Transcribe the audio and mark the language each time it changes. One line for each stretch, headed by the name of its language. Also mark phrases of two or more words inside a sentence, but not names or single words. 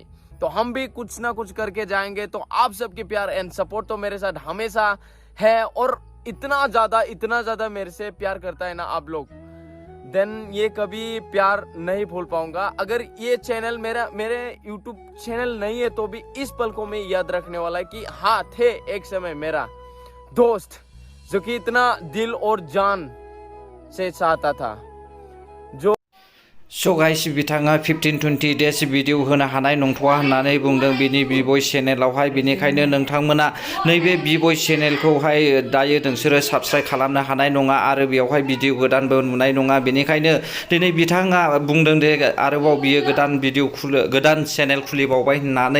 Hindi: तो हम भी कुछ ना कुछ करके जाएंगे। तो आप सबके प्यार
English: and support
Hindi: तो मेरे साथ हमेशा है, और इतना ज्यादा मेरे से प्यार करता है ना आप लोग, देन ये कभी प्यार नहीं भूल पाऊंगा। अगर ये चैनल मेरे YouTube चैनल नहीं है, तो भी इस पल को मैं याद रखने वाला है कि हाँ, थे एक समय मेरा दोस्त, जो कि इतना दिल और जान से चाहता था। जो
Bodo: गाइस, बिथाङा 15-20 डेज भिडिअ होनो हानाय नंथ'आ होननानै बुंदों बिनि बिबय चेनेलावहाय। बेनिखायनो नोंथांमोना नैबे बिबय चेनेलखौहाय दायो नोंसोरो साबस्क्राइब खालामनो हानाय नङा, आरो बेयावहाय भिडिअ गोदानबो नुनाय नङा। बेनिखायनो दिनै बिथाङा बुंदों दे आरोबाव बियो गोदान चेनेल खुलिबावबाय होननानै।